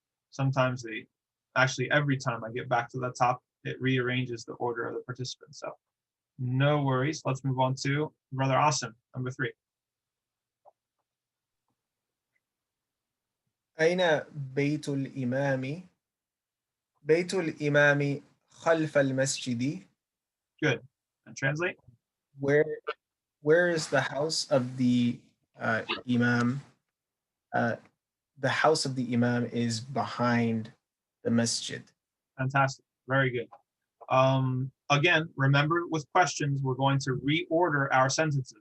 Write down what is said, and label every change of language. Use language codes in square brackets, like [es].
[en] Sometimes actually every time I get back to the top, it rearranges the order of the participants. So no worries. Let's move on to Brother Asim, number 3. [ar] أين بيت الإمام؟ بيت الإمام خلف المسجد. [en] Good. And translate. Where is the house of the Imam? The house of the Imam is behind the masjid. Fantastic. Very good. Again, remember with questions, we're going to reorder our sentences.